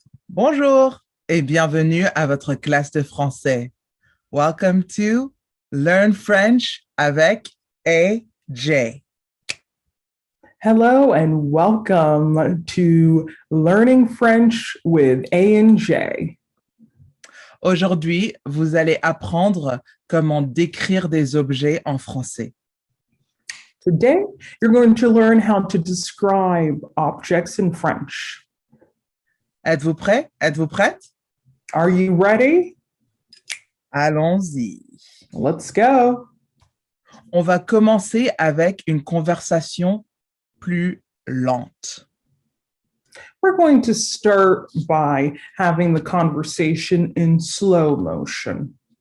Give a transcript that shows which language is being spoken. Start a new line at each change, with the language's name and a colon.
French: Bonjour et bienvenue à votre classe de français.
English: Welcome to Learn French avec AJ. Hello and welcome to Learning French with A&J.
French: Aujourd'hui, vous allez apprendre comment décrire des objets en français.
English: Today, you're going to learn how to describe objects in French.
French: Êtes-vous prêt? Êtes-vous prête?
English: Are you ready?
French: Allons-y.
English: Let's go.
French: On va commencer avec une conversation plus lente.
English: We're going to start by having the conversation in slow motion.